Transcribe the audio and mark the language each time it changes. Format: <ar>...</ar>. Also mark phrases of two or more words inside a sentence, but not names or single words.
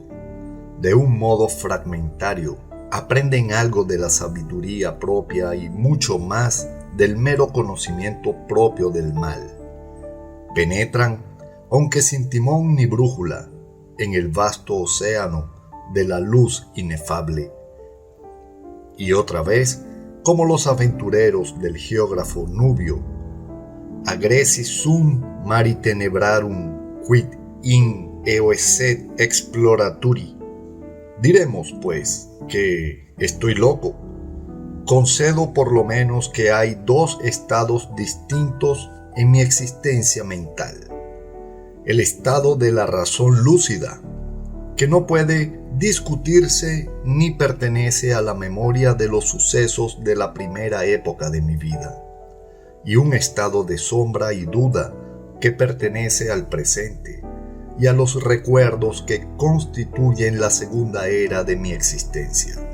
<es>De un modo fragmentario, aprenden algo de la sabiduría propia y mucho más del mero conocimiento propio del mal. Penetran, aunque sin timón ni brújula, en el vasto océano de la luz inefable. Y otra vez, como los aventureros del geógrafo Nubio,</es> <la>agresi sum mari tenebrarum quid in eoesset exploraturi.</la> <es>Diremos, pues, que estoy loco. Concedo por lo menos que hay dos estados distintos en mi existencia mental. El estado de la razón lúcida, que no puede discutirse ni pertenece a la memoria de los sucesos de la primera época de mi vida, y un estado de sombra y duda que pertenece al presente y a los recuerdos que constituyen la segunda era de mi existencia.</es>